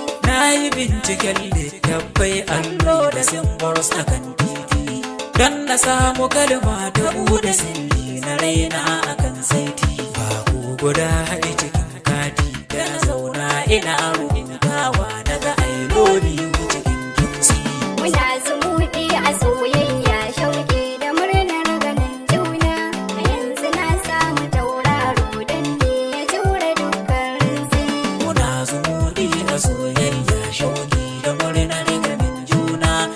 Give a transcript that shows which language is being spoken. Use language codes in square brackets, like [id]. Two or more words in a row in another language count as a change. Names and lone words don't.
[ha] Na yi binciken littattafai, allo da symbols a kan titi. Don na samu kalma ta buɗe sirri na raina a kan saiti. Ba ku guda haɗe cikin kati da na zauna ina rubutawa na ga [en] I love you [ha] cikin kinsi. Muna zumuɗi a soyayya, shauƙi da murnar ganin juna. A yanzu na samu tauraro dan ni ya jure dukkan rintsi. Muna zumuɗi a soyayya, shauƙi da murnar ganin juna.